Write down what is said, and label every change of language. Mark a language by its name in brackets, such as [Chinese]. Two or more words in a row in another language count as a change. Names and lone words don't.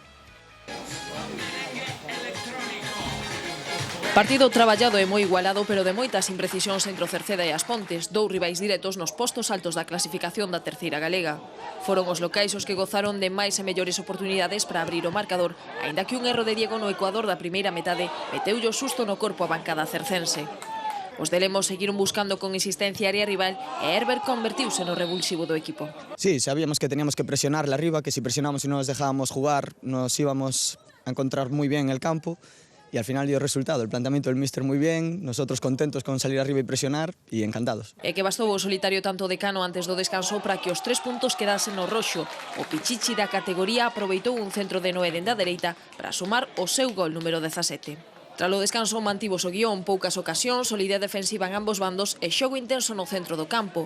[Galician] Partido traballado e moi igualado, pero de moitas imprecisións entre o Cerceda e as Pontes, dous rivais directos nos postos altos da clasificación da terceira galega. Foron os locais os que gozaron de máis e mellores oportunidades para abrir o marcador, aínda que un erro de Diego no Ecuador da primeira metade meteulle o susto no corpo a bancada cercense. Os de Lemos seguiron buscando con insistencia a área rival e Herbert convertiuse no revulsivo do equipo. [Spanish] Sí, sabíamos que teníamos que presionarle arriba, que si presionamos y no nos dejábamos jugar, nos íbamos a encontrar muy bien en el campo. Y al final dio resultado, el planteamiento del míster muy bien, nosotros contentos con salir arriba y presionar y encantados. [Galician] E que bastou o solitario tanto de Cano antes do descanso para que os 3 puntos quedasen no roxo. O Pichichi da categoría aproveitou un centro de Noé dende a dereita para sumar o seu gol número 17. Tras o descanso mantivo o guión, poucas ocasións, solidez defensiva en ambos bandos e xogo intenso no centro do campo.